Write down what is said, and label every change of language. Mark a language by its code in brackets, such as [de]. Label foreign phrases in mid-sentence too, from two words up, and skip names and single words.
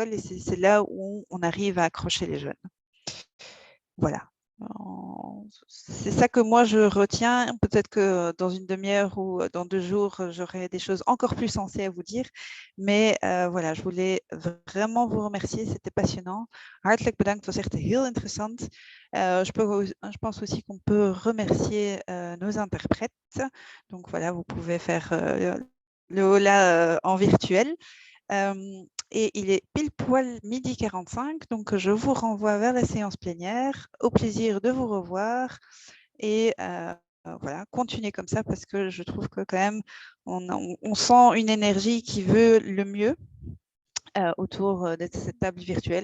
[fr] Et c'est là où on arrive à accrocher les jeunes. Voilà. C'est ça que moi je retiens. Peut-être que dans une demi-heure ou dans 2 jours, j'aurai des choses encore plus sensées à vous dire. Mais voilà, je voulais vraiment vous remercier. C'était passionnant. [nl] Hartelijk bedankt, het was echt heel interessant. [fr] Je pense aussi qu'on peut remercier nos interprètes. Donc voilà, vous pouvez faire le hola en virtuel. Et il est pile poil 12h45, donc je vous renvoie vers la séance plénière. Au plaisir de vous revoir et voilà, continuez comme ça parce que je trouve que quand même on sent une énergie qui veut le mieux autour de cette table virtuelle.